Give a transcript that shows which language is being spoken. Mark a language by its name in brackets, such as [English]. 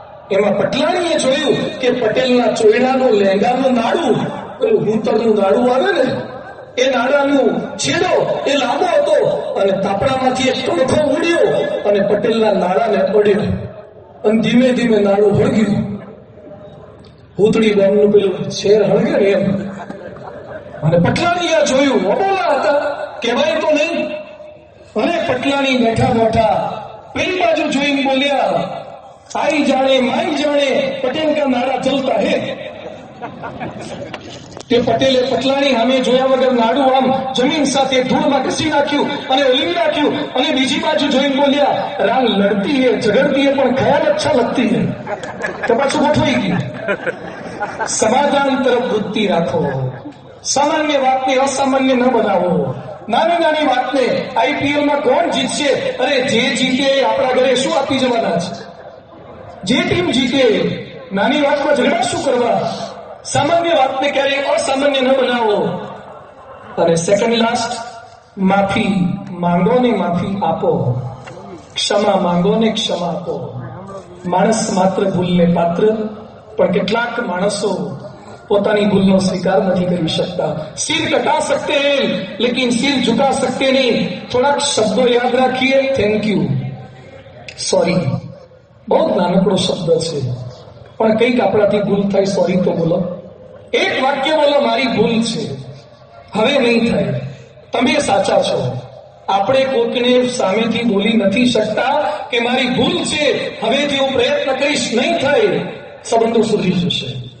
[Gujarati] એમાં પટલાણીએ જોયું કે પટેલના ચોયડાનું લહેંગાનું નાડું, પેલું ભૂતળનું નાડું આવે ને, એ નાડાનું છેડો એ લાંબો હતો અને તાપણામાંથી એક ટોઠો ઉડ્યો અને પટેલના નાડાને પડ્યો અને ધીમે ધીમે નાડું હળગ્યું. ભૂતળી ગામનું પેલું શેર હળગે ને એમ. અને પટલાણીએ જોયું, અબોલા હતા, કહેવાય તો નહીં. અને પટલાણી બેઠા બેઠા પેલી બાજુ જોઈને બોલ્યા, [Hindi] आई जाने माई जाने पटेल का नारा चलता है. [Gujarati] તે પટેલે પટલાણી સામે જોયા વગર નાડું આમ જમીન સાથે ધૂળમાં ઘસી નાખ્યું અને ઓલવી નાખ્યું અને બીજી બાજુ જોઈને બોલ્યા, [Hindi] રામ લડતી હે ઝઘડતી હે પણ ખ્યાલ અચ્છા લગતી હે. [Gujarati] તો પાછું ગોઠવાઈ ગયું. સમાધાન તરફ વૃત્તિ રાખો. સામાન્ય વાતને અસામાન્ય ન બનાવો. નાની નાની વાતને આઈપીએલમાં કોણ જીતશે, અરે જે જીતે આપણા ઘરે શું આપી જવાના છે? જે ટીમ જીતે, નાની વાતમાં ઝઘડા શું કરવા? સામાન્ય વાતને ક્યારેય અસામાન્ય ન બનાવો. અને સેકન્ડ લાસ્ટ, માફી માંગો ને માફી આપો, ક્ષમા માંગો ને ક્ષમા આપો. માણસ માત્ર ભૂલને પાત્ર, પણ કેટલાક માણસો પોતાની ભૂલનો સ્વીકાર નથી કરી શકતા. [Hindi] સિર કટા सकते हैं लेकिन सिर झुका सकते नहीं. [Gujarati] થોડાક શબ્દો યાદ રાખીએ. [English] Thank you, sorry. [Gujarati] બહુ નાનકડો શબ્દ છે, પણ કંઈક આપણાથી ભૂલ થાય, સોરી તો બોલો. એક વાક્ય બોલો, મારી ભૂલ છે, હવે નહીં થાય, તમે સાચા છો. આપણે કોઈકને સામેથી બોલી નથી શકતા કે મારી ભૂલ છે, હવેથી હું પ્રયત્ન કરીશ, નહીં થાય, સંબંધો સુધરી જશે.